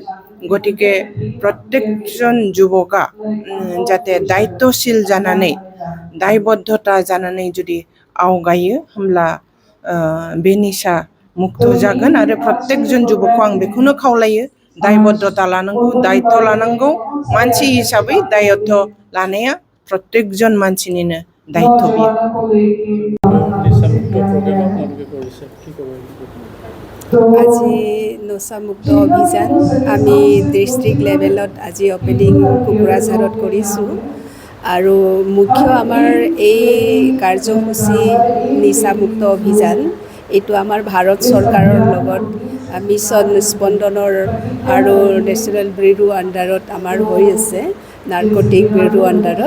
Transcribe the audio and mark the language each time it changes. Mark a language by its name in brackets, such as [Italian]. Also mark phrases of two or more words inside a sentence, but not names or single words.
[Bodo] गतिके प्रत्येकजन जुबकआ जाहाथे दायित्वशील जानानै दायबद्धता जानानै जुदि आवगायो होमब्ला बे निसा मुक्त जागोन। आरो प्रत्येकजन जुबकखौ आं बेखौनो खावलायो, दायबद्धता लानांगौ, दायित्व लानांगौ। मानसि हिसाबै दायित्व लानाया प्रत्येकजन मानसिनिनो दायित्व बियो। [Assamese] আজি নচামুক্ত অভিযান আমি [English] district level [Assamese] আজি অপেনিং কোকৰাঝাৰত কৰিছোঁ আৰু মুখ্য আমাৰ এই কাৰ্যসূচী নিচামুক্ত অভিযান এইটো আমাৰ ভাৰত চৰকাৰৰ লগত মিছন স্পন্দনৰ আৰু [English] national bureau under [Assamese] আমাৰ হৈ আছে, [English] narcotic bureau under.